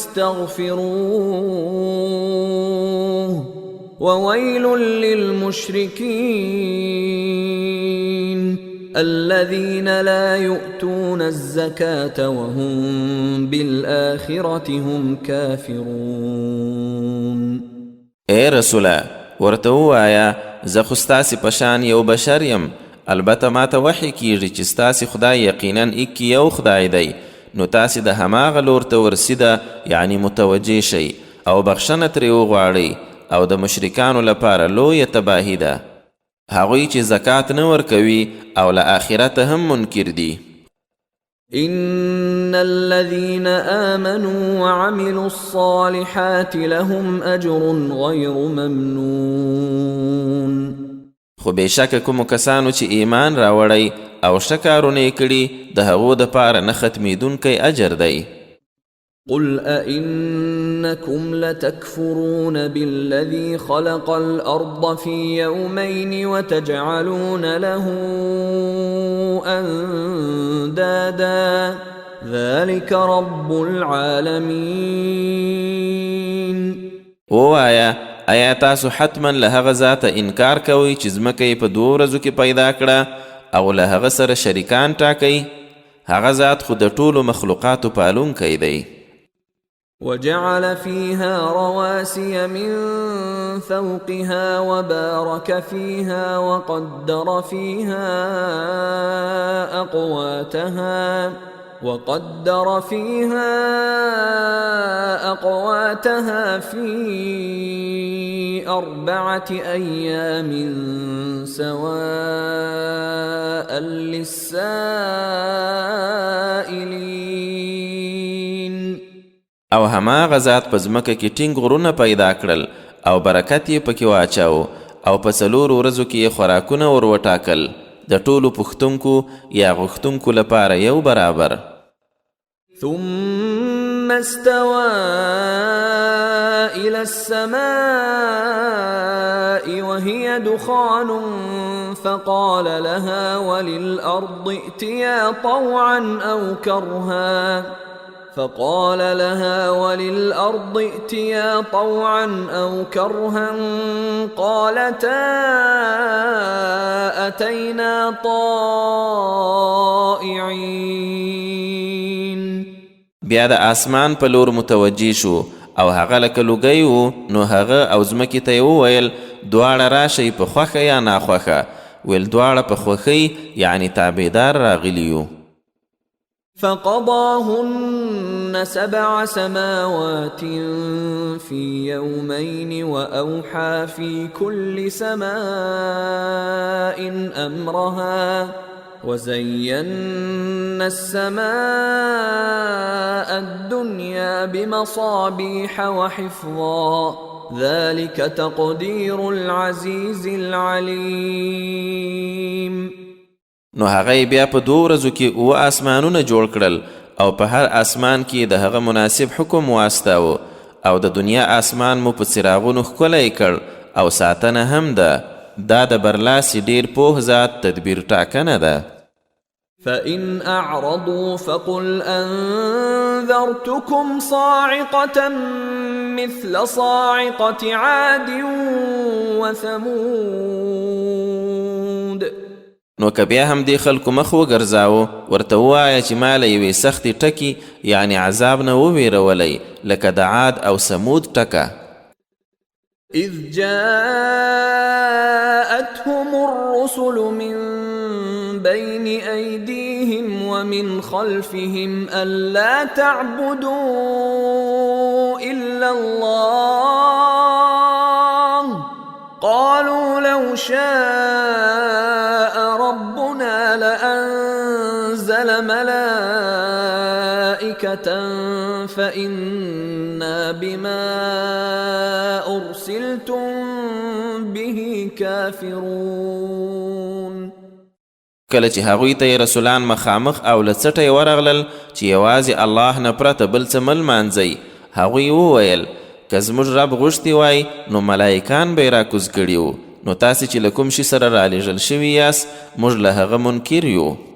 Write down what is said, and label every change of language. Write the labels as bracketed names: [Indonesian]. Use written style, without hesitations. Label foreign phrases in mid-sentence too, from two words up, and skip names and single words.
[Arabic] واستغفروه وويل للمشركين الذين لا يؤتون الزكاة وهم بالآخرة هم كافرون. [Pashto] اے رسوله ورته ووایه زه خو ستاسې په شان یو بشر یم، البته ما ته وحی کیږي چې ستاسې خدای یقینا ایک یو خدای دی، نو تاسې د هماغه لور ته ورسیده یعنی متوجه شئ او بخښنه ترې وغواړئ، او د مشرکانو لپاره لویه تباهي ده، هغوی چې زکات نه ورکوي او له آخرته هم منکر دي. [Arabic] إن الذين آمنوا وعملوا الصالحات لهم أجر غير ممنون. [Pashto] خو بېشکه کومو کسانو چې ایمان راوړی او ښه کارونه یې کړي د هغو دپاره نه ختمېدونکی اجر دی. [Arabic] قل أئنكم لتكفرون بالذي خلق الأرض في يومين وتجعلون له أندادا ذلك رب العالمين. [Pashto] ووایا ایا تاسو حتما له هغه ذاته انکار کوئ چې ځمکه یې په 2 ورځو کې پیدا کړه او له هغه سره شریکان ټاکئ؟ هغه ذات خو د ټولو مخلوقاتو پالونکی دی. [Arabic] وجعل فيها رواسي من فوقها وبارك فيها وقدر فيها أقواتها في 4 أيام سواء للسائلين. [Pashto] او هماغه ذات په ځمکه کې ټینګ غرونه پیدا کړل او برکت یې پکې واچاو او په 4 ورځو کې یې خوراکونه ور وټاکل د ټولو پوښتونکو یا غوښتونکو لپاره یو برابر. [Arabic] ثم استوى إلى السماء وهي دخان فقال لها وللأرض ائتيا طوعا أو كرها قالتا أتينا طائعين. [Pashto] بیا د اسمان په لور متوجه شو او هغه لکه لوګی و، نو هغه او ځمکې ته یې وویل دواړه راشئ په خوښه یا ناخوښه، ویل دواړه په خوښۍ یعنی تابعدار راغلي یو. [Arabic] فقضاهن 7 سماوات في يومين وأوحى في كل سماء أمرها وزينا السماء الدنيا بمصابيح وحفظا ذلك تقدير العزيز العليم. [Pashto] نو هغه بیا په 2 ورځو کې 7 آسمانونه جوړ کړل او په هر آسمان کې د هغه مناسب حکم واستاوه او د دنیا آسمان مو په څراغونو ښکلی کړ او ساتنه هم ده. دا د برلاسي ډیر پوه ذات تدبیر ټاکنه ده. [Arabic] فإن أعرضوا فقل أنذرتكم صاعقة مثل صاعقة عاد وثمود. [Pashto] نو که بیا هم دې خلکو مخ وګرځاوه ورته ووایه چې ما له یوې سختې ټکي یعنې عذاب نه وویرولی لکه د عاد او سمود ټکه. [Arabic] إذ جاءتهم الرسل من بين أيديهم ومن خلفهم ألا تعبدوا إلا الله قالوا لو شاء ربنا لأنزل ملائكة فإنا بما أرسلتم به كافرون. [Pashto] کله چې هغوی ته رسولان مخامخ او له څټه ورغلل چې یوازې الله نه پرته بل څه مه لمانځئ، هغوی وویل که زموږ رب غوښتي وای نو ملایکان به یې راکوز کړي وو، نو تاسې چې له کوم شي سره رالیږل شوي یاست موږ له هغه منکر یو.